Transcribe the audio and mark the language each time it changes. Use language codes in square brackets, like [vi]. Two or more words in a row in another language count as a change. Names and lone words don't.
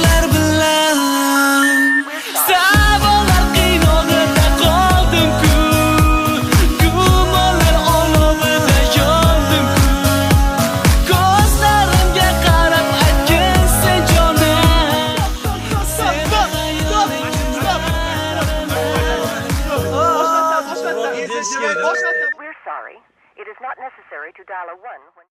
[uz] Savollar qiynog'ida qoldim-ku, gumonlar olovida yondim-ku. Ko'zlarimga qarab aytgin sen jonim, seni xayoling kimlar bilan. [en] We're sorry. It is not necessary to dial a 1 when